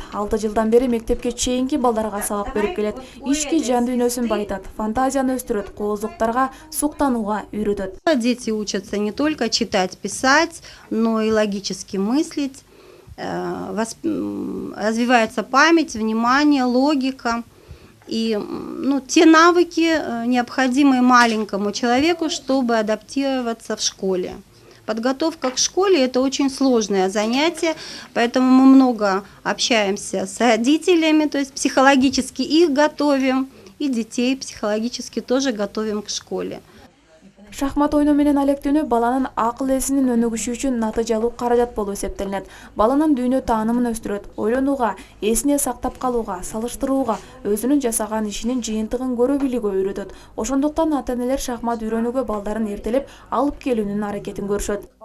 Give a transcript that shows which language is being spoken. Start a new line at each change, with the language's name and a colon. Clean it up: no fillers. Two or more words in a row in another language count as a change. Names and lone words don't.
Kyrgyz: 6 жылдан бери мектепке чейинки балдарга сабак берип келет. Ички жан дүйнөсүн байытат, фантазияны өстүрөт, кооздуктарга суктанууга үйрөтөт.
Russian: Дети учатся не только читать, писать, но и логически мыслить. Развивается память, внимание, логика. И те навыки, необходимые маленькому человеку, чтобы адаптироваться в школе. Подготовка к школе – это очень сложное занятие, поэтому мы много общаемся с родителями, то есть психологически их готовим, и детей психологически тоже готовим к школе.
Kyrgyz: Шахмат ойноо менен алектенүү баланын акыл эсинин өнүгүшү үчүн натыйжалуу каражат болуп эсептелинет. Баланын дүйнө таанымын өстүрөт, ойлонууга, эсине сактап калууга, салыштырууга, өзүнүн жасаган ишинин жыйынтыгын көрө билүүгө үйрөтөт. Ошондуктан ата-энелер шахмат үйрөнүүгө балдарын эртелеп алып келүүнүн аракетин көрүшөт.